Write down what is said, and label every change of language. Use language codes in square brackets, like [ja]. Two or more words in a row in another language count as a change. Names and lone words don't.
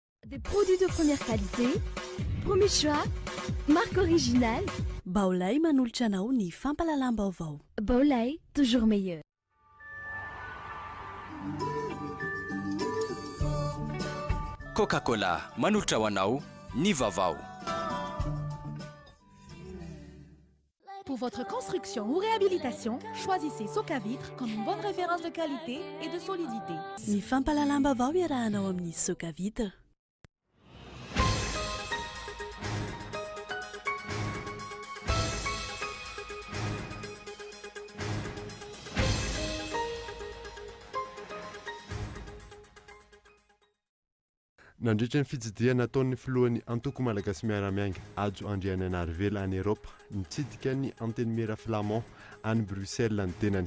[fr] Des produits de première qualité, premier choix, marque originale. [mg] Baolay manolotra anao ny fampalalam-baovao. Baolay, [fr] toujours meilleur. [mg] Coca-Cola manolotra ho anao ny vaovao. [fr] Pour votre construction ou réhabilitation, choisissez Socavitre comme une bonne référence de qualité et de solidité. [mg] Ny fampalalam-baovao iarahanao amin'ny Socavitre. Nandritra ny fitsidiana nataon'ny filohan'ny antoko malagasy miaramianga Ajo Andriana Narvela any Eropa nitsidika ny antenimera flamand any Bruxelles ny tenany.